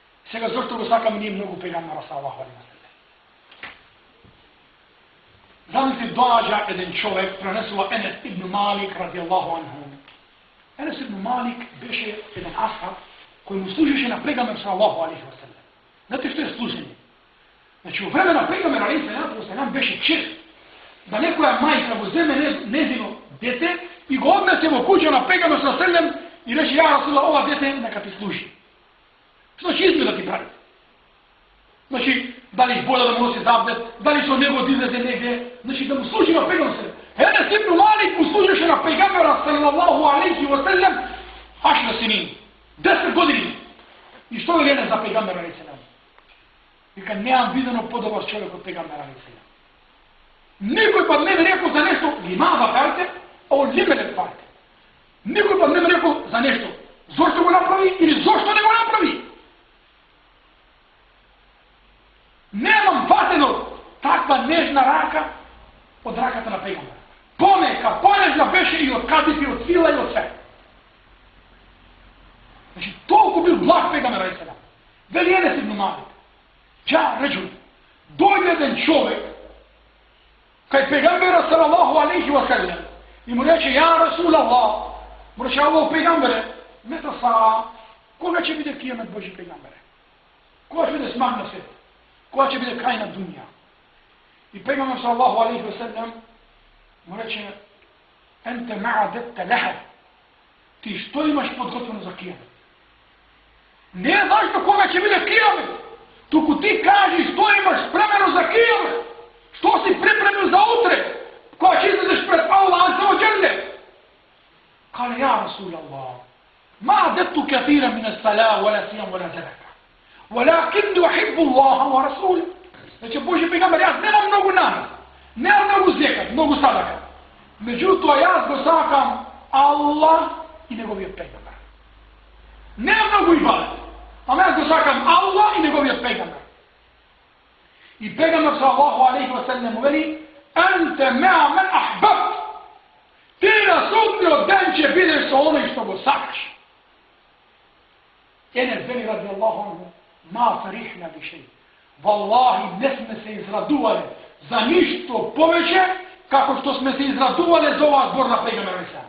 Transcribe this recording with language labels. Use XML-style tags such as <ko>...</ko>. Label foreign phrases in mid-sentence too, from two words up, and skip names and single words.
<mk>Сега зашто го сакаме ние многу пегамбара</mk> <ar>صلى الله عليه وسلم?</ar> <mk>Замисли доаѓа еден човек, пренесува Енес ибн Малик</mk> <ar>رضي الله عنه.</ar> <mk>Енес ибн Малик беше еден асхаб кој му служеше на пегамбер</mk> <ar>صلى الله عليه وسلم.</ar> <mk>Знаете што е служење? Значи, во време на пегамбер</mk> <ar>عليه السلام</ar> <mk>беше чест да некоја мајка го земе незино дете и го однесе во куќа на пегамбер</mk> <ar>صلى الله عليه وسلم</ar> <mk>и рече:</mk> <ar>يا رسول الله,</ar> <mk>ова дете нека ти служи. Што ќе изме да ти прави? Значи, дали боја да му носи забдет, дали со него да излезе негде, значи да му служи на пегамбер</mk> <ar>صلى الله عليه وسلم.</ar> <mk>Енес ибн Малик му служеше на пегамбера</mk> <ar>صلى الله عليه وسلم</ar> <mk>10 синин, 10 години. И што е Енес за пегамбера</mk> <ar>عليه السلام?</ar> <mk>Вика, неам видено подобар човек од пегамбера</mk> <ar>عليه السلام.</ar> <mk>Никој пат не ми рекол за нешто, лимава фарте, о лименет фарте. Никој пат не ми рекол за нешто, зошто го направи или зошто не го направи. Немам ватено таква нежна рака од раката на пегамбера. Помека, понежна беше и од кадиф, и од сила, и од све. Значи, толку бил благ пегамбер</mk> <ar>عليه السلام.</ar> <mk>Вели Енес ибн Малик:</mk> <ar>جاء رجل,</ar> <mk>дојде еден човек кај пегамбера</mk> <ar>صلى الله عليه وسلم</ar> <mk>и му рече:</mk> <ar>يا رسول الله,</ar> <mk>му рече: аллах пегамбере,</mk> <ar>متى الساعة,</ar> <mk>кога ќе биде кијамет Божи пегамбере? Кога ќе биде смак на свет? Кога ќе биде крај на дуња? И пегамбер</mk> <ar>صلى الله عليه وسلم</ar> <mk>му рече:</mk> <ar>أنت ما أعددت لها,</ar> <mk>ти што имаш подготвено за кијамет? Не знаеш до кога ќе биде кијамет, туку ти кажи што имаш спремено за кијамет, што си припремил за утре, кога ќе излезеш пред Аллах</mk> <ar>عز وجل. قال: يا رسول الله، ما أعددت كثيرا من الصلاة ولا صيام ولا صدقة، ولكني أحب الله ورسوله.</ar> <mk>Значи, Божи пегамбер, јас немам многу намаз, немам многу зекат, многу садака, меѓутоа јас го сакам Аллах и неговиот пегамбер. Немам многу ибадет, ама јас го сакам Аллах и неговиот пегамбер. И пегамбер</mk> <ar>صلى الله عليه وسلم</ar> <mk>му вели:</mk> <ar>أنت مع من أحببت,</ar> <mk>ти на судниот ден ќе бидеш со оној што го сакаш. Енес вели</mk> <ar>رضي الله عنه: ما فرحنا بشيء,</ar> <mk>валлахи не сме се израдувале за ништо повеќе како што сме се израдувале за оваа збор на пегамбер алейхи салам.</mk>